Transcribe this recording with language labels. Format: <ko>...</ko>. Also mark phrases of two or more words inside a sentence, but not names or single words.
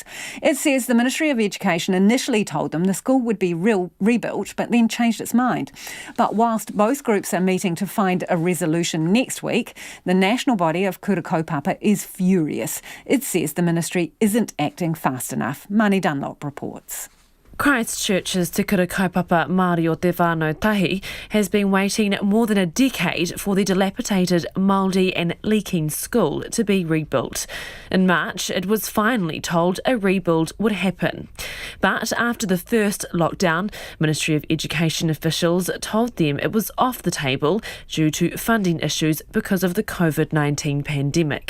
<en>It says the Ministry of Education initially told them the school would be rebuilt, but then changed its mind. But whilst both groups are meeting to find a resolution next week, the national body of Kura Kaupapa is furious. It says the ministry isn't acting fast enough. Mani Dunlop reports. Christchurch's Te Kura Kaupapa Māori o Te Whānau Tahi has been waiting more than a decade for the dilapidated, mouldy and leaking school to be rebuilt. In March, it was finally told a rebuild would happen. But after the first lockdown, Ministry of Education officials told them it was off the table due to funding issues because of the COVID-19 pandemic.</en>